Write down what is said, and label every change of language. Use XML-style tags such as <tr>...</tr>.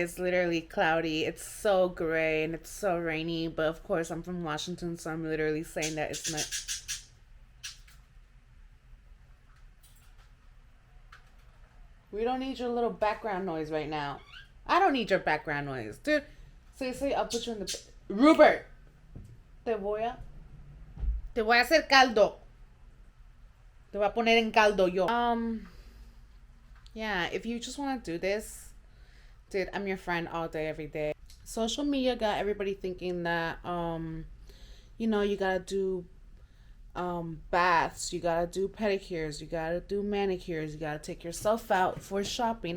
<en>It's literally cloudy. It's so gray and it's so rainy. But of course, I'm from Washington, so I'm literally saying that it's not. We don't need your little background noise right now. I don't need your background noise, dude. Seriously, I'll put you in the.</en> <es>Rupert, te voy a hacer caldo. Te voy a poner en caldo yo.</es> <en>Yeah, if you just want to do this, dude, I'm your friend all day, every day. Social media got everybody thinking that, you gotta do baths, you gotta do pedicures, you gotta do manicures, you gotta take yourself out for shopping.</en>